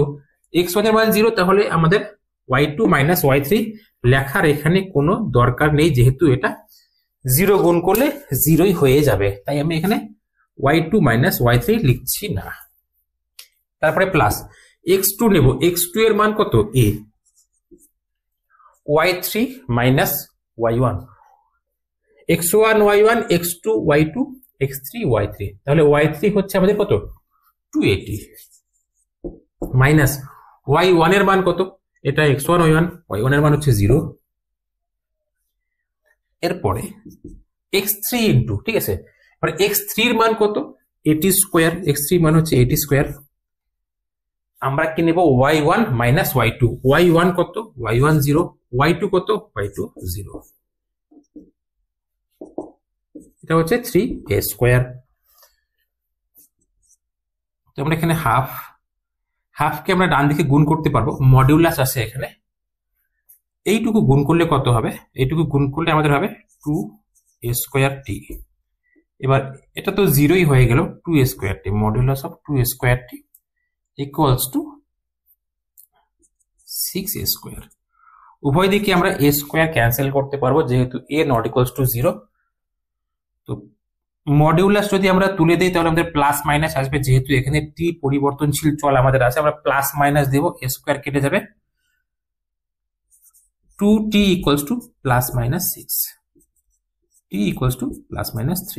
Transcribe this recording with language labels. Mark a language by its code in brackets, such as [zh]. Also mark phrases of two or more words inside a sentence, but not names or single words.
[bn] x1 এর মান 0, তাহলে আমাদের y2 মাইনাস y3 লেখার এখানে কোনো দরকার নেই, যেহেতু এটা 0 গুণ করলে 0ই হয়ে যাবে, তাই আমি এখানে y2 মাইনাস y3 লিখছি না। তারপরে প্লাস x2 নেব, x2 এর মান কত? a, y3 মাইনাস y1, x1 y1, x2 y2, x3 y3, তাহলে y3 হচ্ছে আমাদের কত? 280 মাইনাস y1 এর মান কত? এটা x1 y1, y1 এর মান হচ্ছে 0। এরপরে x3 ইন্টু, ঠিক আছে, এবার x3 এর মান কত? 80 স্কয়ার, x3 মান হচ্ছে 80 স্কয়ার। আমরা কি নেব? y1 মাইনাস y2, y1 কত? y1 0, y2 কত? y2 0। এটা হচ্ছে 3a স্কয়ার। তো আমরা এখানে হাফকে আমরা ডান দিকে গুণ করতে পারবো, মডিউলাস আছে এখানে। এইটুকু গুণ করলে কত হবে? এইটুকু গুণ করলে আমাদের হবে 2a স্কয়ার t। এবার এটা তো 0ই হয়ে গেল, [en] 2a square t, modulus of 2a square t equals to 6a square. [bn] উভয় দিকে আমরা a স্কয়ার ক্যান্সেল করতে পারবো, যেহেতু a [en] not equals to [bn] 0। তো মডিউলাস যদি আমরা তুলে দিই তাহলে আমাদের [en] plus minus [bn] আসবে, যেহেতু এখানে টি পরিবর্তনশীল চল আমাদের আছে, আমরা [en] plus minus [bn] দেব, [en] a square [bn] কেটে যাবে, [en] 2t equals to plus minus 6, t equals to plus minus 3.